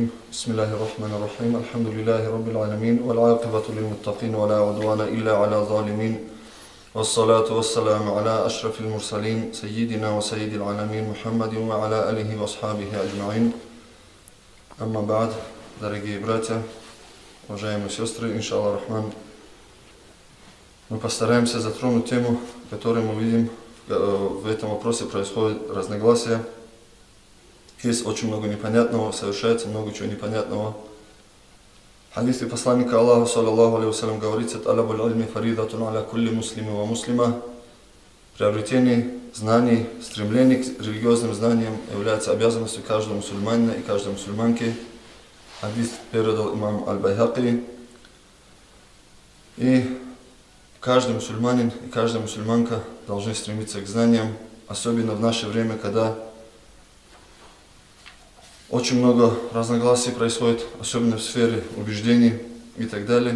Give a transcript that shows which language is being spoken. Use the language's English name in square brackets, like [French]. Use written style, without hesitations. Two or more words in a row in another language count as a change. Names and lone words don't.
[Arabic] بسم الله الرحمن الرحيم. الحمد لله رب العالمين والعاقبة للمتقين ولا عدوان إلا على الظالمين، والصلاة والسلام على أشرف المرسلين سيدنا وسيد العالمين محمد وعلى آله وأصحابه أجمعين. أما بعد, [Russian] дорогие братья, уважаемые сестры, [Arabic] إن شاء الله رحمن, [Russian] мы постараемся затронуть тему, которую мы видим в этом вопросе происходит разногласия. Есть очень много непонятного, совершается много чего непонятного. В хадисе посланника Аллаха, [Arabic] صلى الله عليه وسلم, [Russian] говорится: [Arabic] «طلب العلم فريضة على كل مسلم ومسلمة». [Russian] Приобретение знаний, стремление к религиозным знаниям является обязанностью каждого мусульманина и каждой мусульманки. Хадис передал имам Аль-Байхаки. И каждый мусульманин и каждая мусульманка должны стремиться к знаниям, особенно в наше время, когда очень много разногласий происходит, особенно в сфере убеждений и так далее.